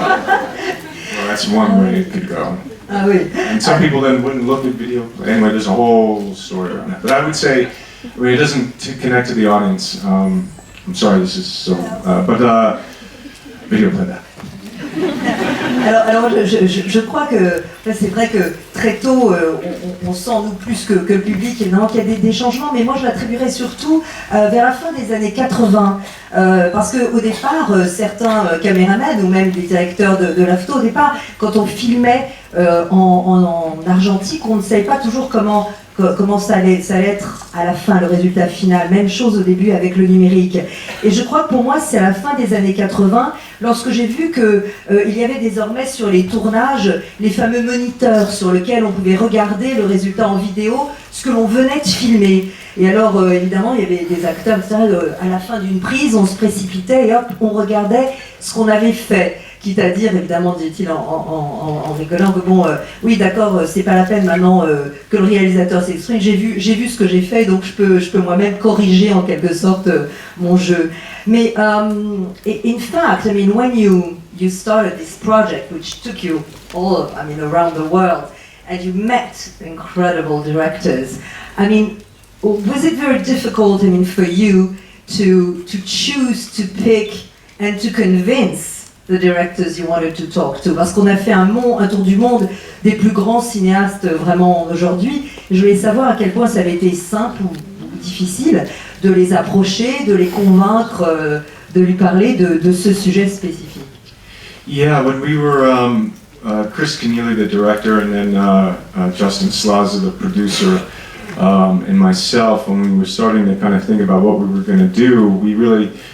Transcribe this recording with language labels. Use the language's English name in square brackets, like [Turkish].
[English] Well, that's one way it could go. [French] Ah oui. [English] And some people then wouldn't look at video. Anyway, there's a whole story around that. But I would say, I mean, it doesn't connect to the audience. I'm sorry, this is so, but video playback. [French] Alors je crois que c'est vrai que très tôt on sent nous plus que le public évidemment qu'il y a des changements, mais moi je l'attribuerais surtout vers la fin des années 80 parce qu'au départ certains caméramans ou même des directeurs de la photo, au départ quand on filmait en argentique, on ne savait pas toujours comment ça allait être à la fin, le résultat final. Même chose au début avec le numérique. Et je crois que pour moi, c'est à la fin des années 80, lorsque j'ai vu qu'il y avait désormais sur les tournages les fameux moniteurs sur lesquels on pouvait regarder le résultat en vidéo, ce que l'on venait de filmer. Et alors, évidemment, il y avait des acteurs, etc., à la fin d'une prise, on se précipitait et hop, on regardait ce qu'on avait fait. Quitte à dire, évidemment, dit-il en rigolant, que bon, oui, d'accord, c'est pas la peine maintenant que le réalisateur s'exprime. J'ai vu ce que j'ai fait, donc je peux moi-même corriger en quelque sorte mon jeu. Mais, [English] in fact, I mean, when you started this project, which took you all, I mean, around the world, and you met incredible directors, I mean, was it very difficult, I mean, for you to choose, to pick, and to convince the directors you wanted to talk to? [French] Parce qu'on a fait un tour du monde des plus grands cinéastes vraiment aujourd'hui. Je voulais savoir à quel point ça avait été simple ou difficile de les approcher, de les convaincre, de lui parler de ce sujet spécifique. [English] Yeah, when we were Chris Kenneally, the director, and then Justin Slaza, the producer, and myself, when we were starting to kind of think about what we were going to do, we really